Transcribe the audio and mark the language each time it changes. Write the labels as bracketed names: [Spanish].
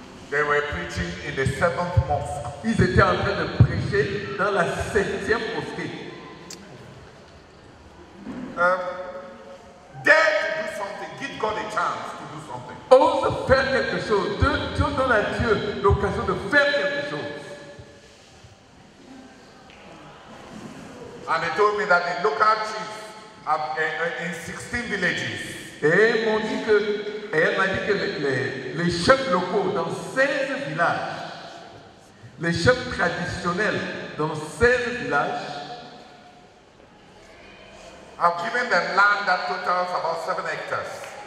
[English] they were preaching in the 7th mosque. [French] ils étaient en train de prêcher dans la 7e mosquée. [English] Dare to do something. Give God a chance to do something. [French] Ose faire quelque chose. Dieu donne à Dieu l'occasion de faire quelque chose. [English] And they told me that the local chiefs have in 16 villages. [French] Et ils m'ont dit que, et elle m'a dit que les chefs locaux dans 16 villages, les chefs traditionnels dans 16 villages, [English] I've given them land that totals about 7 hectares.